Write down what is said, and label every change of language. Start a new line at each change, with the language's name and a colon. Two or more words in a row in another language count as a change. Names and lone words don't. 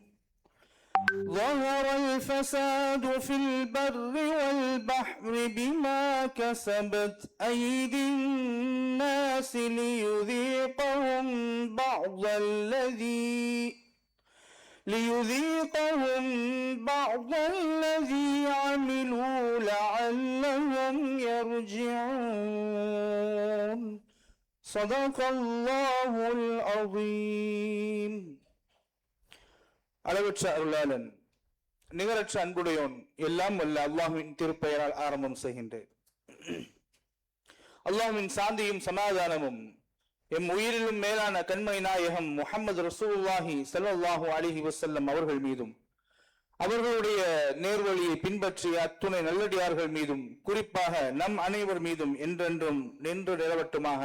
Arabic: ظهر الفساد في البر والبحر بما كسبت أيدي الناس ليذيقهم بعض الذي عملوا لعلهم يرجعون. صدق الله العظيم.
Tamil: அளவற்ற அருளாளன், நிகரற்ற அன்புடையோன், எல்லாம் வல்ல அல்லாஹ்வின் திருப்பெயரால் ஆரம்பம் செய்கின்றேன். அல்லாஹ்வின் சாந்தியும் சமாதானமும் எம் உயிரிலும் மேலான கண்மணி நாயகம் முஹம்மது
Arabic: رسول الله صلى الله عليه وسلم
Tamil: அவர்கள் மீதும், அவர்களுடைய நேர்வழியை பின்பற்றிய அத்துணை நல்லடியார்கள் மீதும், குறிப்பாக நம் அனைவர் மீதும் என்றென்றும் நின்று நிலவட்டுமாக.